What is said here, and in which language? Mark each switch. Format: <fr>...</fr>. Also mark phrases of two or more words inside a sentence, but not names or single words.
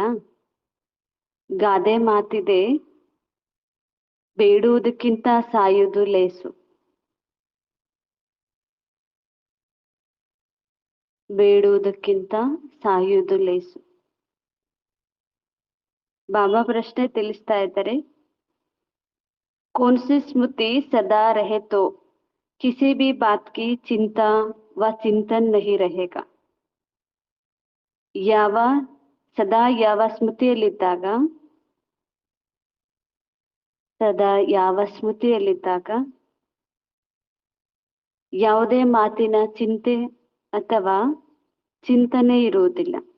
<kn>ಗಾದೆ ಮಾತಿದೆ, ಬೇಡುವುದಕ್ಕಿಂತ ಸಾಯುವುದು ಲೇಸು. ಬೇಡುವುದಕ್ಕಿಂತ ಸಾಯುವುದು ಲೇಸು. ಬಾಬಾ ಪ್ರಶ್ನೆ ತಿಳಿಸ್ತಾ ಇದ್ದಾರೆ,</kn> <hi>कौन सी स्मृति सदा रहे तो किसी भी बात की चिंता व चिंतन नहीं रहेगा.</hi> <kn>ಸದಾ ಯಾವ ಸ್ಮೃತಿಯಲ್ಲಿದ್ದಾಗ ಯಾವುದೇ ಮಾತಿನ ಚಿಂತೆ ಅಥವಾ ಚಿಂತನೆ ಇರುವುದಿಲ್ಲ.</kn>